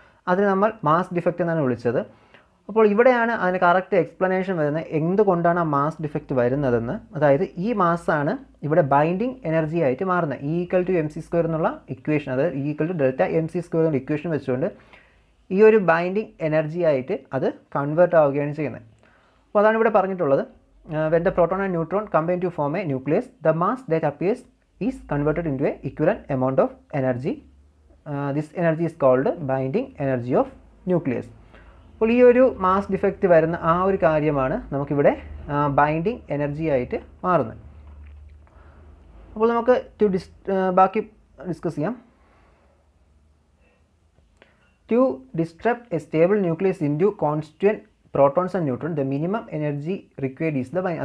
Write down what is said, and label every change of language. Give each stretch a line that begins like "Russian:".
Malayalam: അതിന് നമ്മൾ mass defect എന്നാണ് വിളിച്ചത്. അപ്പോൾ ഇവിടെയാണ് അതിന് കറക്റ്റ് എക്സ്പ്ലനേഷൻ വരുന്നത് എന്തുകൊണ്ടാണ് ആ മാസ് ഡിഫക്റ്റ് വരുന്നതെന്ന്. അതായത് ഈ മാസ്സാണ് ഇവിടെ ബൈൻഡിങ് എനർജി ആയിട്ട് മാറുന്നത്. E equal to M C square എന്നുള്ള ഇക്വേഷൻ, അതായത് E equal to delta M C square എന്നുള്ള ഇക്വേഷൻ വെച്ചുകൊണ്ട് ഈ ഒരു ബൈൻഡിങ് എനർജി ആയിട്ട് അത് കൺവേർട്ട് ആവുകയാണ് ചെയ്യുന്നത്. അപ്പോൾ അതാണ് ഇവിടെ പറഞ്ഞിട്ടുള്ളത്.
English: When the proton and neutron combine to form a nucleus, the mass that appears is converted into a equivalent amount of energy. This energy is called binding energy of nucleus.
Malayalam: അപ്പോൾ ഈ ഒരു mass defect വരുന്ന ആ ഒരു കാര്യമാണ് നമുക്കിവിടെ binding energy ആയിട്ട് മാറുന്നത്. അപ്പോൾ നമുക്ക് ബാക്കി ഡിസ്കസ് ചെയ്യാം.
English: To disrupt a stable nucleus into constituent protons and neutron, the minimum energy required is the binding.